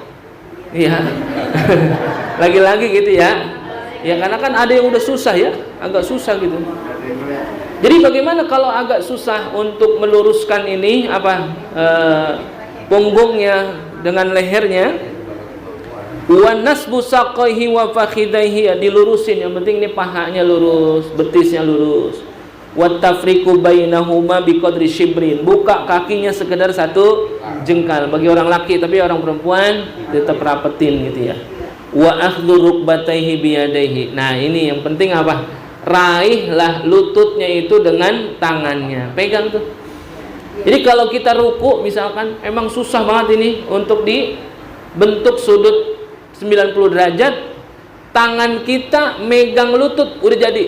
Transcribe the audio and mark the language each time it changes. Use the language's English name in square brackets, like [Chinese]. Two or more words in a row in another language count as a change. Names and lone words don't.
[Indonesian] Iya. Lagi-lagi gitu ya. Ya karena kan ada yang udah susah ya, agak susah gitu. Jadi bagaimana kalau agak susah untuk meluruskan ini punggungnya dengan lehernya? [Arabic] ونصب ساقيه وفخذيه, dilurusin, [Indonesian] yang penting ini pahanya lurus, betisnya lurus. [Arabic] وتفريق بينهما بقدر شبر, [Indonesian] buka kakinya sekedar 1 jengkal bagi orang laki, tapi orang perempuan tetap rapetin gitu ya. [Arabic] وأخذ ركبتيه بيديه, [Indonesian] nah ini yang penting apa? Raihlah lututnya itu dengan tangannya, pegang tuh. Jadi kalau kita ruku misalkan, emang susah banget ini untuk dibentuk sudut 90 derajat, tangan kita megang lutut udah jadi.